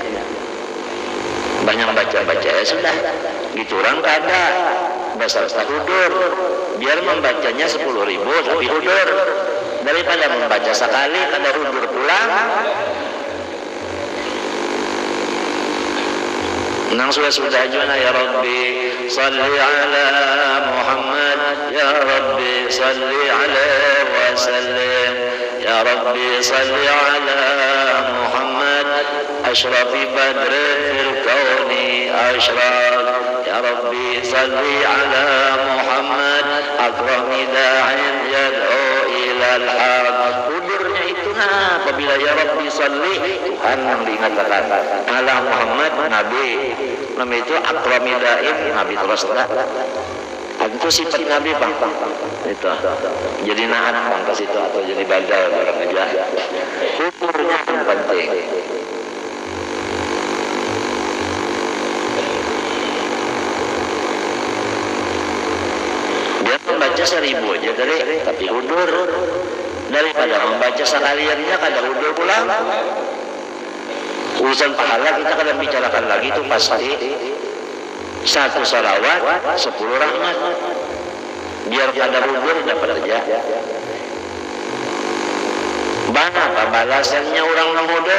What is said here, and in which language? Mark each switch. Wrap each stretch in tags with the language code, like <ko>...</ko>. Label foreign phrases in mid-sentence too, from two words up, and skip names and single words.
<bjn>Banyak baca-baca ya sudah, gitu orang kada dasar hudur, biar membacanya 10.000 tapi hudur daripada membaca sekali kada hudur pulang. Nang sudah juna</bjn> <ar>يا رب صل على محمد يا رب صل على وسلم يا رب صل على محمد أشرف بدر في الكون أشرق يا رب صل على محمد أكرم داع يدعو إلى الحق.</ar> <bjn>Hudurnya itu apabila</bjn> <ar>يا رب صل,</ar> <bjn>Tuhan yang diingatkan</bjn> <ar>على محمد</ar> <bjn>Nabi, nama itu</bjn> <ar>أكرم داع</ar> <bjn>Nabi terus itu sifat Nabi bang, itu jadi nahan bang ke situ atau jadi badal orang aja. Hudurnya yang penting. Dia membaca 1000 aja dari tapi hudur, daripada membaca sekaliannya kada hudur pulang. Urusan pahala kita kada bicarakan lagi, itu pasti 1 salawat 10 rahmat, biar kada hudur dapat aja. Apa balasannya orang menghudur?</bjn>